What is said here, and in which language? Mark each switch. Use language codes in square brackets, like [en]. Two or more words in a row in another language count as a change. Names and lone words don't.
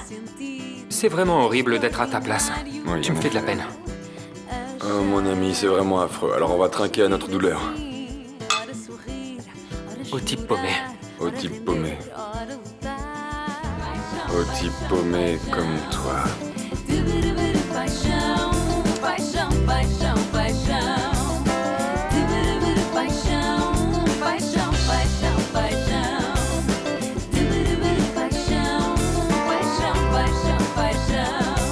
[fr] C'est vraiment horrible d'être à ta place. Oui, tu me fais de la peine. Oh, mon ami, c'est vraiment affreux. Alors on va trinquer à notre douleur. Au type paumé. Au type paumé. Au type paumé comme toi. [pt] Paixão, paixão, paixão, paixão. Paixão, paixão, paixão, paixão. Paixão, paixão, paixão, paixão.